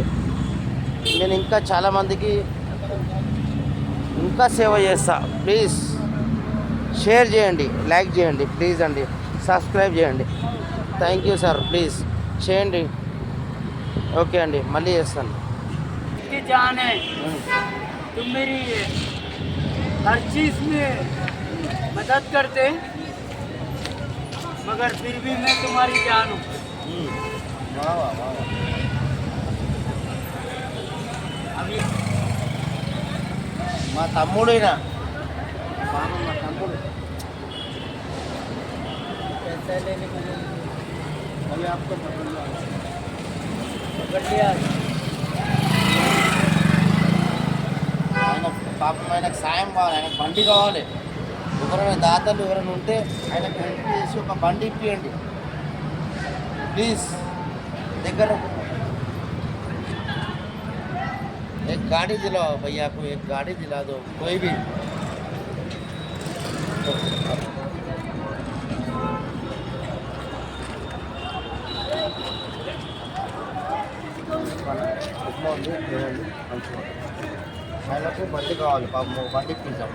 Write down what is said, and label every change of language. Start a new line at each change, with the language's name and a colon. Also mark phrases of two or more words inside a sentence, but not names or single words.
Telugu: నేను ఇంకా చాలామందికి ఇంకా సేవ చేస్తా. ప్లీజ్ షేర్ చేయండి, లైక్ చేయండి ప్లీజ్ అండి, సబ్స్క్రైబ్ చేయండి.
English: thank you sir,
Telugu: ప్లీజ్ చేయండి. ఓకే అండి, మళ్ళీ చేస్తాను.
Hindi: जान है तुम मेरी हर चीज़ में मदद करते, मगर फिर भी मैं तुम्हारी जान हूँ. वाह वाह वाह. अभी
Telugu: మా తమ్ముడైనా పాపం, మా తమ్ముడు
Hindi: पैसा लेने के लिए अभी आपको पकड़ लिया.
Telugu: ఆయన పాపం, ఆయనకు సాయం కావాలి, ఆయనకు బండి కావాలి. ఎవరైనా దాతలు ఎవరైనా ఉంటే ఆయనకు హెల్ప్ చేసి ఒక బండి ఇప్పియండి ప్లీజ్.
Hindi: దగ్గర एक गाड़ी दिलाओ भैया को, एक गाड़ी दिला दो कोई भी.
Telugu: ఆయనకు బండి కావాలి పాపం, బండి ఇప్పించాం.